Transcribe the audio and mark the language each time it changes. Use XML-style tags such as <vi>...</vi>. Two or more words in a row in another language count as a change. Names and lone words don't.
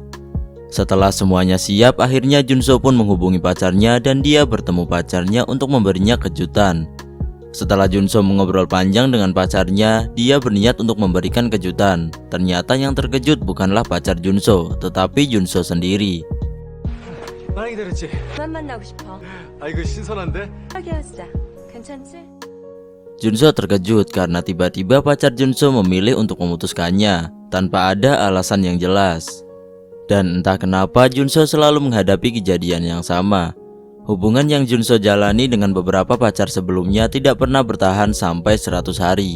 <id>Setelah semuanya siap, akhirnya Junso pun menghubungi pacarnya dan dia bertemu pacarnya untuk memberinya kejutan. Setelah Junso mengobrol panjang dengan pacarnya, dia berniat untuk memberikan kejutan. Ternyata yang terkejut bukanlah pacar Junso, tetapi Junso sendiri.</id> <ko>나랑 기다렸지? 그만 만나고 싶어. 이거 신선한데? 사귀어주자. 괜찮지?</ko> <id>Junso terkejut karena tiba-tiba pacar Junso memilih untuk memutuskannya tanpa ada alasan yang jelas. Dan entah kenapa Junso selalu menghadapi kejadian yang sama. Hubungan yang Junso jalani dengan beberapa pacar sebelumnya tidak pernah bertahan sampai 100 hari.</id>